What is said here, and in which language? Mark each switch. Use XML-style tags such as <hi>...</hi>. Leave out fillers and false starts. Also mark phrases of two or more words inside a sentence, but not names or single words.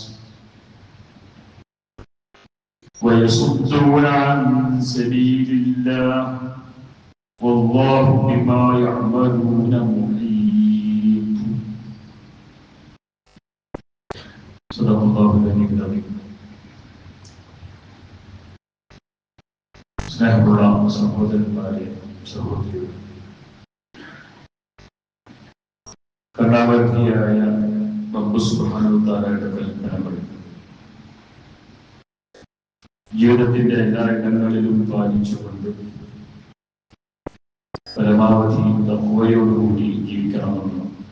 <ar>ويصدون عن سبيل الله والله بما يعملون محيط صدق الله العلي العظيم</ar> <ml>സ്നേഹമുള്ള സഹോദരന്മാരെ സഹോദരികളെ കരുണാവതിയായ റബ്ബ്</ml> <ar>سبحانه وتعالى</ar> <ml>കൽപ്പനകൾ ജീവിതത്തിന്റെ എല്ലാ ഇടങ്ങളിലും പാലിച്ചുകൊണ്ട് പരമാവധി തഖ്വയോടുകൂടി ജീവിക്കണമെന്ന്</ml>